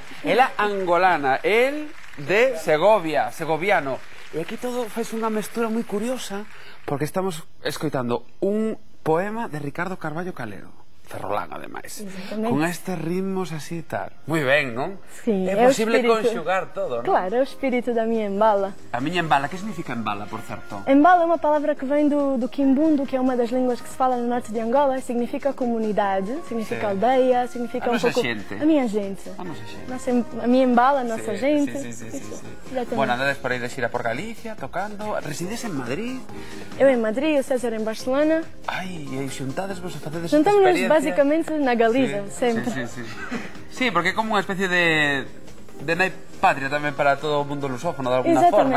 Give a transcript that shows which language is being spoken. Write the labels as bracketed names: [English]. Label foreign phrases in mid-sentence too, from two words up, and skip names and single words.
[Galician] Ela angolana, el de Segovia, segoviano. E aquí todo faz unha mestura moi curiosa, porque estamos escoitando un poema de Ricardo Carballo Calero, ferrolán, ademais, con estes ritmos así e tal. Moi ben, non? Sí, é posible conxugar todo, non? [Portuguese] Claro, é o espírito da minha embala. [Galician] A miña embala, que significa embala, por certo? [Portuguese] Embala é uma palavra que vem do quimbundo, que é uma das línguas que se fala no norte de Angola, significa comunidade, significa aldeia, significa a um [Galician] nosa [Portuguese] pouco... [Galician] xente. [Portuguese] A minha gente. [Galician] A nosa xente. [Portuguese] A minha embala, a nossa gente. [Galician] Sí. [Portuguese] Exatamente. [Galician] Bueno, andades por aí de xira por Galicia, tocando. Resides en Madrid? [Portuguese] Eu em Madrid, o César em Barcelona. [Galician] Ai, e xuntades vos a facedes [Portuguese] Juntamos-nos [Galician] experiencia? [Portuguese] basicamente na Galiza, sempre. [Galician] Sí, porque é como unha especie de nai patria tamén para todo o mundo lusófono, de alguna forma,